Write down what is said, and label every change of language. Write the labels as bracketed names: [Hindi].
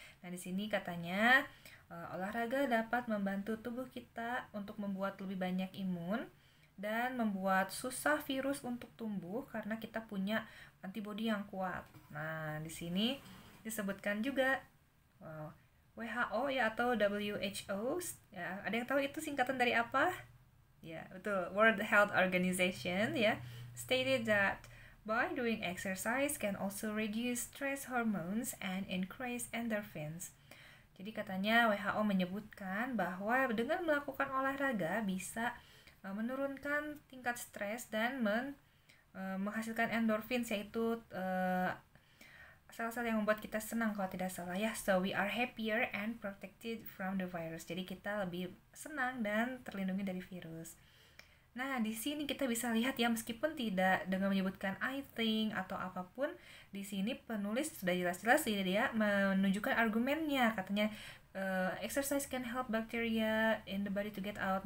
[Indonesian] Nah, di sini katanya olahraga dapat membantu tubuh kita untuk membuat lebih banyak imun dan membuat susah virus untuk tumbuh karena kita punya antibodi yang kuat. Nah, di sini disebutkan juga WHO ya atau WHO ya. Ada yang tahu itu singkatan dari apa? Ya, betul. [English] World Health Organization ya stated that by doing exercise can also reduce stress hormones and increase endorphins. [Indonesian] Jadi katanya WHO menyebutkan bahwa dengan melakukan olahraga bisa menurunkan tingkat stres dan menghasilkan endorfins, yaitu sel-sel yang membuat kita senang kalau tidak salah ya. [English] So we are happier and protected from the virus. [Indonesian] Jadi kita lebih senang dan terlindungi dari virus. Nah, di sini kita bisa lihat ya, meskipun tidak dengan menyebutkan I think atau apapun, di sini penulis sudah jelas-jelas dia menunjukkan argumennya. [English] Katanya exercise can help bacteria in the body to get out.